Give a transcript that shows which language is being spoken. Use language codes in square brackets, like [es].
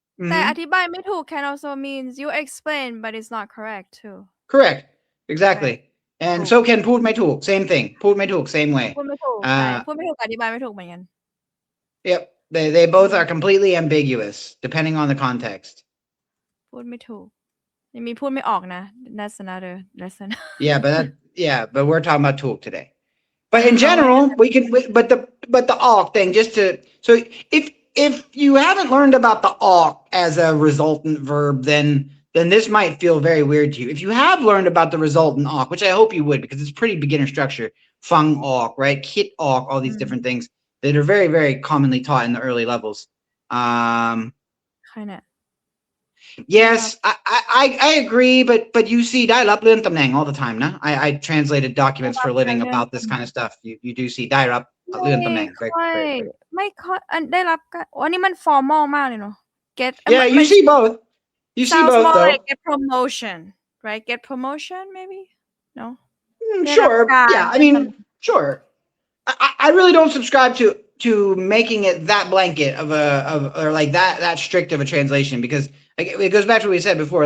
[th] แต่อธิบายไม่ถูก [en] can also means you explain but it's not correct too correct exactly and so can พูดไม่ถูก same thing พูดไม่ถูก same way [th] พูดไม่ถูกอธิบายไม่ถูกเหมือนกัน [en] yep they both are completely ambiguous depending on the context [th] พูดไม่ถูกยังมีพูดไม่ออกนะ [en] that's another lesson but we're talking about ถูก today but in general we can but the awk thing just to so if you haven't learned about the awk as a resultant verb then this might feel very weird to you if you have learned about the resultant awk which I hope you would because it's pretty beginner structure fung awk right kit awk all these different things that are very very commonly taught in the early levels kind of yes I agree but you see ได้รับเลื่อนตำแหน่ง all the time นะ I translated documents for a living about this kind of stuff [th] you do see ได้รับเลื่อนตำแหน่ง ไม่ค่อยได้รับอันนี้มัน formal มากเลยเนาะ [en] yeah you see both though like get promotion right get promotion maybe no sure yeah I mean sure I really don't subscribe to making it that blanket or like that strict of a translation, because like, it goes back to what we said before.